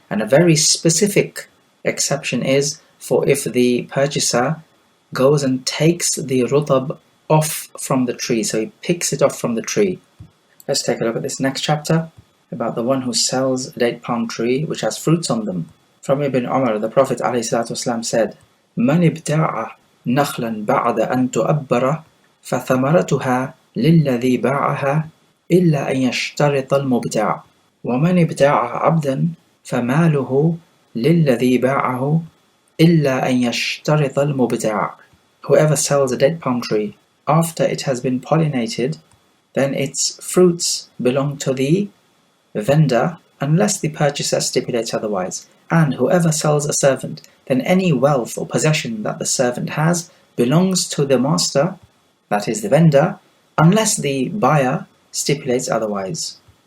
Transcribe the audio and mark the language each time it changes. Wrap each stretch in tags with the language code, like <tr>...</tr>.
<en>And a very specific exception is for if the purchaser goes and takes the rutab off from the tree. So he picks it off from the tree. Let's take a look at this next chapter about the one who sells a date palm tree which has fruits on them. From Ibn Umar, the Prophet ﷺ said,</en> <ar>مَنِ ابْتَاعَ نَخْلًا بَعْدَ أَن تُؤَبَّرَ فَثَمَرَتُهَا للذي باعها إلا أن يشترط المبتاع ومن ابتاع عبدا فماله للذي باعه إلا أن يشترط المبتاع.</ar> <en>Whoever sells a date palm tree after it has been pollinated, then its fruits belong to the vendor unless the purchaser stipulates otherwise. And whoever sells a servant, then any wealth or possession that the servant has belongs to the master, that is the vendor, unless the buyer stipulates otherwise.</en>